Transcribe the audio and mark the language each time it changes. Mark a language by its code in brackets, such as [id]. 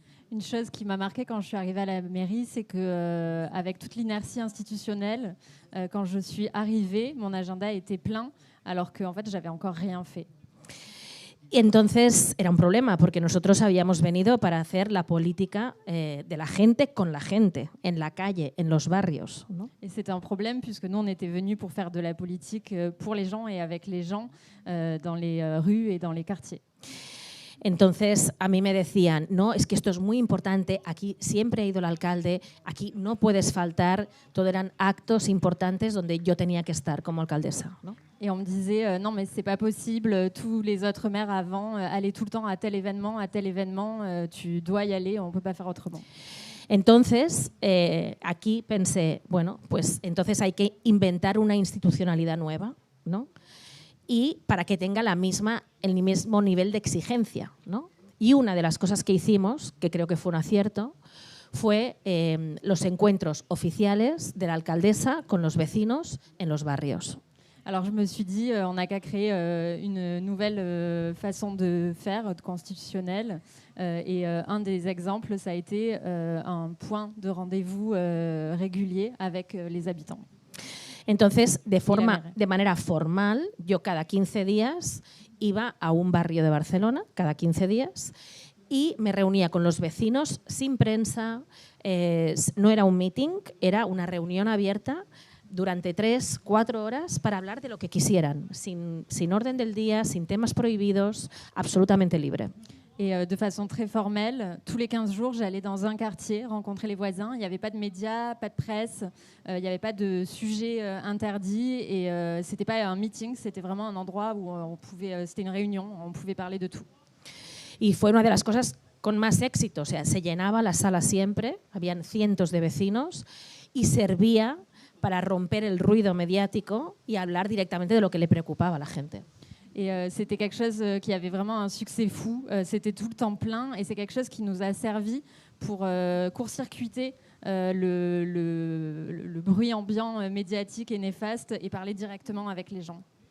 [fr] Une chose qui m'a marquée quand je suis arrivée à la mairie, c'est que avec toute l'inertie institutionnelle, quand je suis arrivée, mon agenda était plein, alors qu'en fait, j'avais encore rien fait. [es] Y entonces era un problema, porque nosotros habíamos venido para hacer la política de la gente con la gente, en la calle, en los barrios, ¿no? [fr] Et c'était un problème puisque nous, on était venus pour faire de la politique pour les gens et avec les gens dans les rues et dans les quartiers. [es] Entonces a mí me decían, no, es que esto es muy importante, aquí siempre ha ido el alcalde, aquí no puedes faltar, todo eran actos importantes donde yo tenía que estar como alcaldesa, ¿no? [fr] Et on me disait, non mais c'est pas possible, tous les autres maires avant allaient tout le temps à tel événement, tu dois y aller, on peut pas faire autrement. [es] Entonces, aquí pensé, bueno, pues entonces hay que inventar una institucionalidad nueva, ¿no? Y para que tenga el mismo nivel de exigencia, ¿no? Y una de las cosas que hicimos, que creo que fue un acierto, fue los encuentros oficiales de la alcaldesa con los vecinos en los barrios. [fr] Alors je me suis dit, on n'a qu'à créer une nouvelle façon de faire, constitutionnelle. Et un des exemples, ça a été un point de rendez-vous régulier avec les habitants. [es] Entonces, de manera formal, yo cada 15 días iba a un barrio de Barcelona, cada 15 días, y me reunía con los vecinos sin prensa, no era un meeting, era una reunión abierta durante 3-4 horas para hablar de lo que quisieran, sin orden del día, sin temas prohibidos, absolutamente libre. [fr] Et de façon très formelle, tous les 15 jours, j'allais dans un quartier rencontrer les voisins. Il n'y avait pas de médias, pas de presse, il n'y avait pas de sujet interdit et ce n'était pas un meeting, c'était vraiment un endroit où c'était une réunion, on pouvait parler de tout. [es] Y fue una de las cosas con más éxito, o sea, se llenaba la sala siempre, habían cientos de vecinos y servía para romper el ruido mediático y hablar directamente de lo que le preocupaba a la gente. [fr] Et c'était quelque chose qui avait vraiment un succès fou, c'était tout le temps plein et c'est quelque chose qui nous a servi pour court-circuiter le bruit ambiant médiatique et néfaste et parler directement avec les gens.